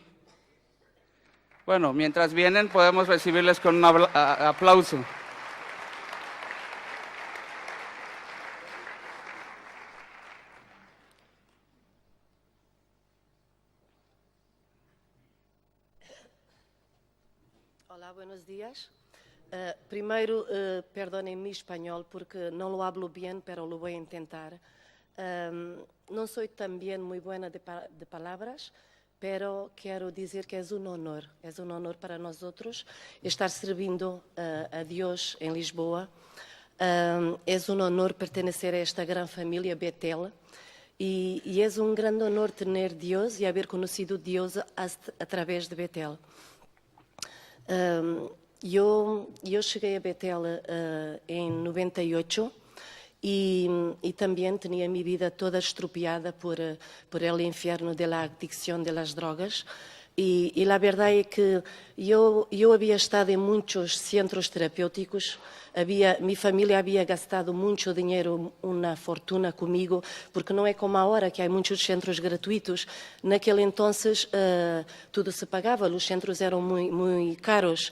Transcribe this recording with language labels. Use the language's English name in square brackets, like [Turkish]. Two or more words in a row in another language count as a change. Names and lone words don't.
[Spanish] Bueno, mientras vienen podemos recibirles con un aplauso. Olá, buenos días. Primeiro, perdonem mi espanhol porque não lo hablo bien, pero lo voy a intentar. [Portuguese] Não sou também muito buena de palavras, pero quero dizer que é um honor para nós outros estar servindo a Deus em Lisboa. É um honor pertencer a esta grande família Betel. E é um grande honor ter Deus e haver conhecido Deus através de Betel. Eu cheguei a Betel em 98 e também tinha minha vida toda estropiada [Spanish] por el inferno de la adicción de las drogas. [Portuguese] E a verdade é que eu havia estado em muitos centros terapêuticos, minha família havia gastado muito dinheiro, uma fortuna comigo, porque não é como agora que há muitos centros gratuitos. Naquele entonces tudo se pagava, os centros eram muito caros.